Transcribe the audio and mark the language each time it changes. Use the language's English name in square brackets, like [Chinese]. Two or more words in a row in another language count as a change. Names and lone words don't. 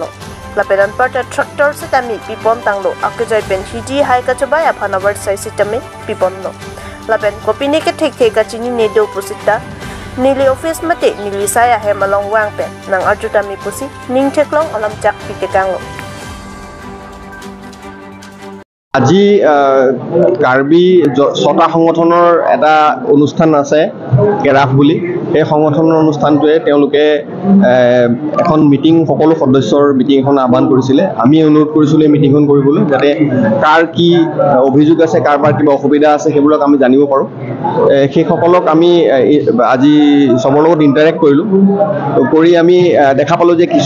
[Karbi] Lapedan parta tractor sitami pipon tanglo, akujai pen hiji hai kachabay aphan oversize sitami pipon lo. Lapen kopini ke thik thik kachini nedo pusita, nili office mate nili saya hem along wang pen, nang arjutami pusi, ning theklong alam chak piketang lo. [Assamese] আজি কাৰ্বি ছটা সংগঠনৰ এটা অনুষ্ঠান আছে কেৰাফ বুলি এই সংগঠনৰ অনুষ্ঠানটোৱে তেওঁলোকে এখন মিটিং সকলো সদস্যৰ মিটিং এখন আহ্বান কৰিছিলে আমি অনুৰোধ কৰিছিলোঁ এই মিটিংখন কৰিবলৈ যাতে কাৰ কি অভিযোগ আছে কাৰবাৰ কিবা অসুবিধা আছে সেইবিলাক আমি জানিব পাৰোঁ সেই সকলক আমি আজি সবৰ লগত ইন্টাৰেক্ট কৰিলোঁ কৰি আমি দেখা পালোঁ যে কিছু